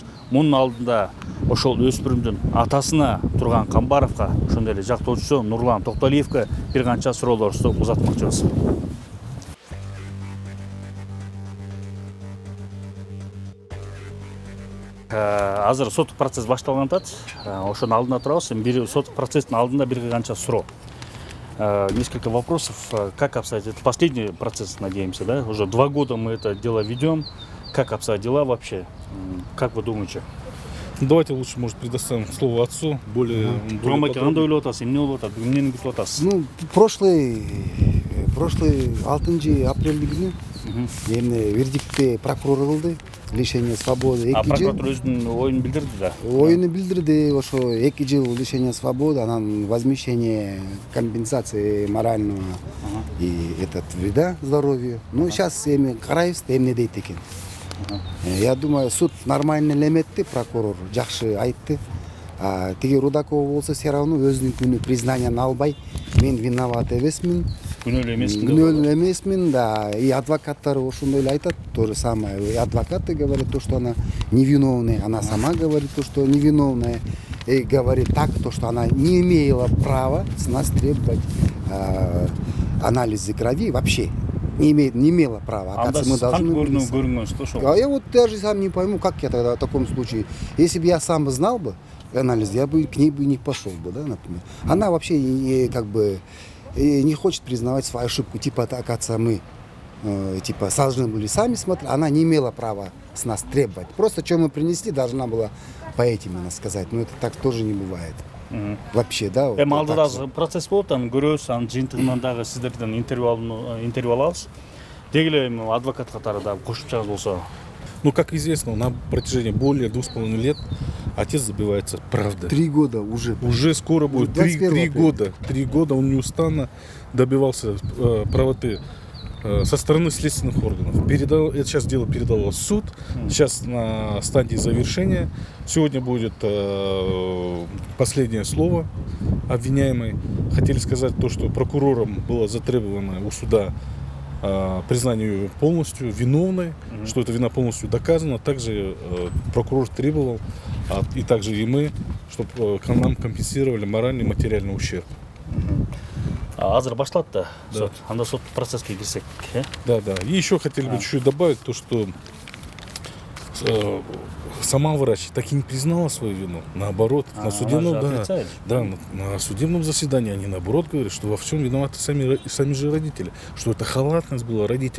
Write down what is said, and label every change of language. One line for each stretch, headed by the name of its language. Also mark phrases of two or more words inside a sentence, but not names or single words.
Kyrgyz: Мунун алдында ошол өспүрүмдүн атасына турган Камбаровго, ошондой эле жактоочусу Нурлан Токтолиевге бир канча суроолорубузду узатмакчыбыз. Азыр соттук процесс башталган атат. Ошонун алдында турабыз. Бир соттук процесстин алдында бир канча суроо.
Russian: Несколько вопросов. Как обстоят? Это последний процесс, надеемся, да? Уже 2 года мы это дело ведем. Как обстоят дела вообще? Как вы думаете? Давайте лучше, может, предоставим слово отцу, более
Kyrgyz: Кандай ойлоп атасыз, эмне болуп атат, эмнени күтүп атасыз? Ну, прошлый 6 апрель күнү эмне вердиктте прокурор кылды,
Russian: лишение свободы
Kyrgyz: 2 жыл. Прокуратура өзүнүн оюн билдирди да. Оюну билдирди, ошо 2 жыл
Russian: лишения свободы,
Kyrgyz: анан
Russian: возмещение компенсации морального и вреда здоровью. Ну, сейчас
Kyrgyz: эми карайбыз, эмне дейт экен.
Russian: Я думаю, суд нормально
Kyrgyz: элеметти, прокурор жакшы айтты. Тиги Рудакова болсо
Russian: все равно
Kyrgyz: өзүнүн признанияны албай, мен виноват эмесмин. Күнөөлүү эмесмин, да. И адвокаттар ошондой эле айтат,
Russian: то же самое. И адвокаты говорят то, что она невиновная, она сама говорит то, что невиновная. И говорит так, то, что она не имела права с нас требовать анализы крови вообще. Не имела права. Мы должны я вот даже сам не пойму, как я тогда в таком случае. Если бы я сам бы знал бы анализ, я бы к ней бы не пошел бы, да, например. Она вообще не хочет признавать свою ошибку. Типа, оказывается, мы должны были сами смотреть. Она не имела права с нас требовать. Просто, что мы принесли, должна была по этим она сказать. Но это так тоже не бывает. Вообще, да.
Kyrgyz: Эми алдыда процесс болот, анан көрөбүз, анын жыйынтыгынан дагы сиздерден интервью алабыз. Деги эле адвокат катары да кошумчаңыз болсо.
Russian: Ну, как известно, на протяжении более 2,5 лет отец добивается правды. 3 года уже. Уже скоро будет 3 года. 3 года он неустанно добивался правоты со стороны следственных органов. Это сейчас дело передало в суд, сейчас на стадии завершения. Сегодня будет последнее слово обвиняемой. Хотели сказать то, что прокурором было затребовано у суда признание ее полностью виновной, что эта вина полностью доказана. Также прокурор требовал, и также и мы, чтобы нам компенсировали моральный и материальный ущерб.
Kyrgyz: Азыр башталат да сот. Анда сот процесске кирсек.
Russian: Да. И еще хотели бы чуть-чуть добавить то, что сама врач так и не признала свою вину. Наоборот, на судебном заседании они наоборот говорят, что во всем виноваты сами же родители, что это халатность была родителей.